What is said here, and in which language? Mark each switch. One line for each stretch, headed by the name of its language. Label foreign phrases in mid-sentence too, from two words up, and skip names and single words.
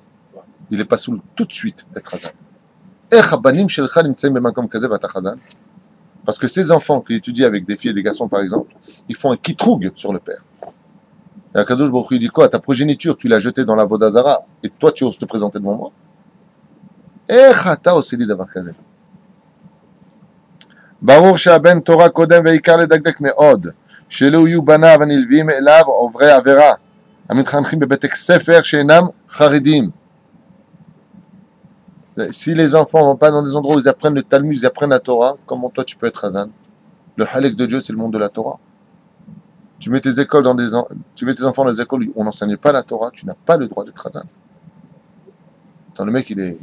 French: Il est pas sous tout de suite être Hazan. Parce que ces enfants qui étudient avec des filles et des garçons, par exemple, ils font un kitroug sur le père. Et
Hebrew: הקדוש ברוך הוא
French: dit quoi? Ta progéniture, tu l'as jetée dans la Vodazara, et toi, tu oses te présenter devant moi?
Hebrew: ברור שהבן תורה קודם ועיקר לדקדק מאוד, שלא יהיו בניו הנלווים אליו עוברי עבירה, המתחנכים בבתי ספר שאינם חרדים.
French: Si les enfants ne vont pas dans des endroits où ils apprennent le Talmud, ils apprennent la Torah, comment toi tu peux être Hazan? Le halek de Dieu, c'est le monde de la Torah. Tu mets tes enfants dans des écoles où on n'enseigne pas la Torah, tu n'as pas le droit d'être Hazan. Attends, le mec, il est...